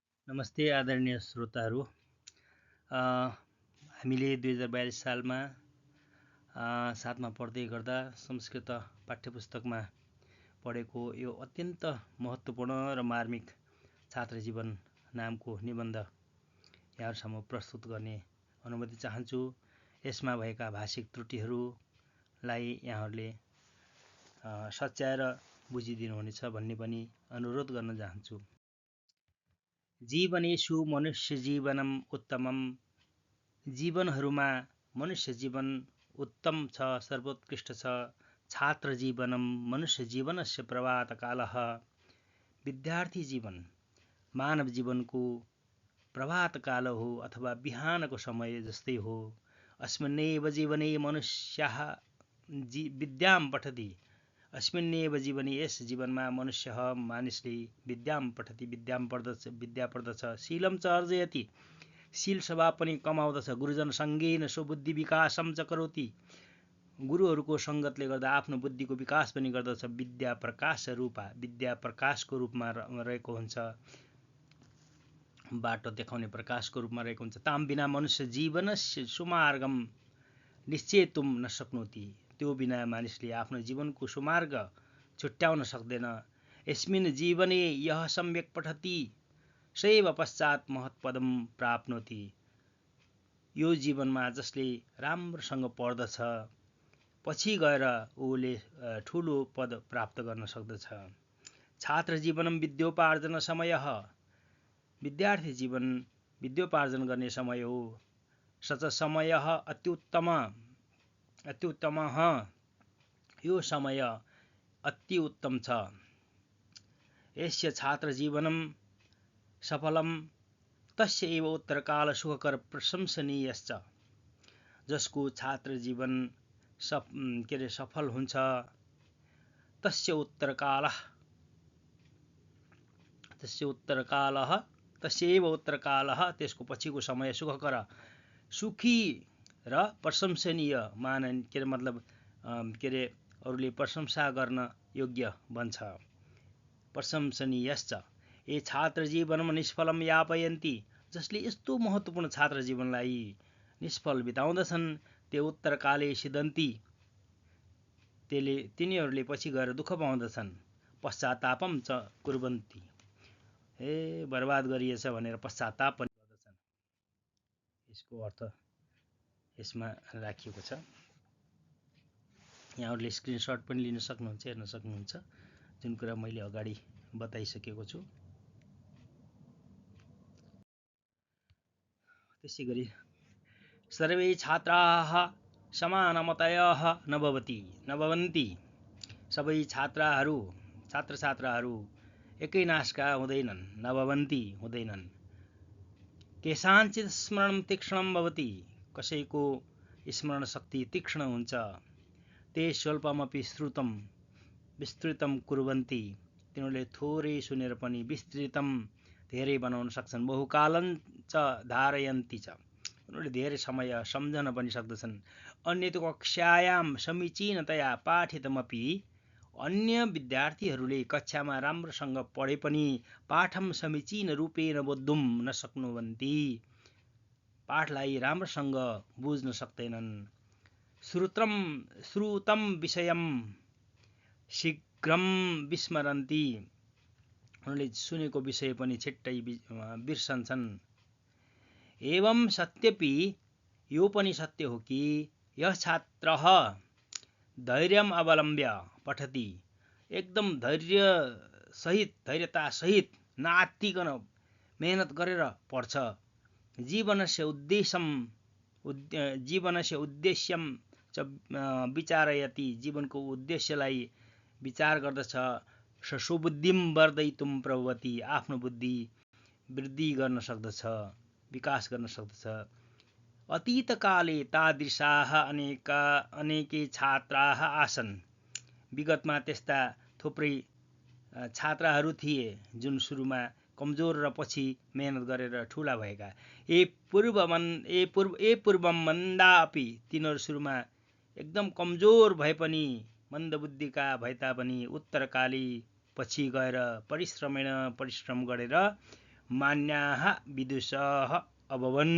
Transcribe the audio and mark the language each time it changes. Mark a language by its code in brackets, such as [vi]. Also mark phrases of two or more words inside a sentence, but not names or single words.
[ne] नमस्ते आदरणीय श्रोताहरू। हामीले 2042 सालमा 7मा पढ्दै गर्दा संस्कृत पाठ्यपुस्तकमा पढेको यो अत्यन्त महत्त्वपूर्ण र मार्मिक छात्र जीवन नामको निबन्ध यहाँहरूसम्म प्रस्तुत गर्ने अनुमति चाहन्छु। यसमा भएका भाषिक त्रुटिहरूलाई यहाँहरूले सच्याएर बुझिदिनुहुनेछ भन्ने पनि अनुरोध गर्न चाहन्छु। [sa] जीवनेषु मनुष्य जीवनम उत्तमम। [ne] जीवनहरूमा मनुष्य जीवन उत्तम छ, सर्वोत्कृष्ट छ। [sa] छात्र जीवनम मनुष्य जीवनस्य प्रभातकालः। [ne] विद्यार्थी जीवन मानव जीवनको प्रभातकाल हो अथवा बिहानको समय जस्तै हो। [sa] अस्मिन्नेव जीवने मनुष्यः विद्यां पठति। अस्मिन्नेव जीवने [ne] यस जीवनमा मनुष्य मानिसले [sa] विद्यां पठति [ne] विद्या पढ्दछ। [sa] शीलं च अर्जयति [ne] शील स्वभाव पनि कमाउँदछ। [sa] गुरुजन सङ्गेन स्वबुद्धि विकासम च करोति। [ne] गुरुहरूको सङ्गतले गर्दा आफ्नो बुद्धिको विकास पनि गर्दछ। [sa] विद्या प्रकाश रूपा [ne] विद्या प्रकाशको रूपमा रहेको हुन्छ, बाटो देखाउने प्रकाशको रूपमा रहेको हुन्छ। [sa] ताम बिना मनुष्य जीवनस्य सुमार्गम निश्चेतुम न शक्नोति। [ne] त्यो बिना मानिसले आफ्नो जीवनको सुमार्ग छुट्याउन सक्दैन। [sa] यस्मिन् जीवने यः सम्यक् पठति सैव पश्चात् महत्पदम प्राप्नोति। [ne] यो जीवनमा जसले राम्रोसँग पढ्दछ पछि गएर उसले ठुलो पद प्राप्त गर्न सक्दछ। [sa] छात्र जीवनम विद्योपार्जन समयः। [ne] विद्यार्थी जीवन विद्योपार्जन गर्ने समय हो। [sa] सच समयः अत्युत्तमः। [ne] यो समय अति उत्तम छ। [sa] यस्य छात्र जीवनम सफलम तस्य एव उत्तरकाल सुखकर प्रशंसनीयश्च। [ne] जसको छात्र जीवन सफल हुन्छ [sa] तस्य उत्तरकालः [ne] त्यसको पछिको समय सुखकर सुखी र प्रशंसनीय मतलब अरूले प्रशंसा गर्न योग्य बन्छ। [sa] प्रशंसनीयश्च। ए छात्र जीवनमा निष्फलम यापयन्ति। [ne] जसले यस्तो महत्त्वपूर्ण छात्र जीवनलाई निष्फल बिताउँदछन् [sa] ते उत्तरकाले सिद्धन्ति। [ne] तिनीहरूले पछि गएर दुःख पाउँदछन्। [sa] पश्चातापम च कुर्वन्ति। [ne] बर्बाद गरिएछ भनेर पश्चाताप पनि गर्दछन्। यसको अर्थ यसमा राखिएको छ। यहाँहरूले स्क्रिनसट पनि लिन सक्नुहुन्छ, हेर्न सक्नुहुन्छ, जुन कुरा मैले अगाडि बताइसकेको छु। त्यसै गरी [sa] सर्वे छात्राः समानमतयः न भवन्ति। [ne] सबै छात्राहरू एकै नासका हुँदैनन्। [sa] न भवन्ति हुँदैनन्। केषाञ्चित् स्मरणं तीक्ष्णं भवति। [ne] कसैको स्मरण शक्ति तीक्ष्ण हुन्छ। [sa] ते स्वल्पमपि विस्तृतम कुर्वन्ति। [ne] तिनीहरूले थोरै सुनेर पनि विस्तृतम धेरै बनाउन सक्छन्। [sa] बहुकालं च धारयन्ति च। [ne] उनीहरूले धेरै समय सम्झन पनि सक्दछन्। [sa] अन्यतो कक्षायां समीचीनतया पाठितमपि। [ne] अन्य विद्यार्थीहरूले कक्षामा राम्रोसँग पढे पनि [sa] पाठम समीचीन रूपेण बोद्धुं न शक्नुवन्ति। [ne] पाठलाई राम्रोसँग बुझ्न सक्दैनन्। [sa] श्रुतं विषयं शीघ्रं विस्मरन्ति। [ne] उनीहरूले सुनेको विषय पनि छिट्टै बिर्सन्छन्। [sa] एवं सत्यपि [ne] यो पनि सत्य हो कि [sa] यह छात्रः धैर्यम् अवलम्ब्य पठति। [ne] एकदम धैर्यता सहित नआत्तिकन मेहनत गरेर पढ्छ। [sa] जीवनस्य उद्देश्यम च विचारयति। [ne] जीवनको उद्देश्यलाई विचार गर्दछ। [sa] स्वबुद्धिं वर्धयितुं प्रभवति। [ne] आफ्नो बुद्धि वृद्धि गर्न सक्दछ, विकास गर्न सक्दछ। [sa] अतीतकाले तादृशाः अनेके छात्राः आसन्। [ne] विगतमा त्यस्ता थुप्रै छात्राहरू थिए जुन सुरुमा कमजोर र पछि मेहनत गरेर ठुला भएका। [sa] पूर्वम मन्दा अपि। [ne] तिनीहरू सुरुमा एकदम कमजोर भए पनि मन्दबुद्धिका भए तापनि उत्तरकाली पछि गएर परिश्रम गरेर [sa] मान्याः विदुषः अभवन्।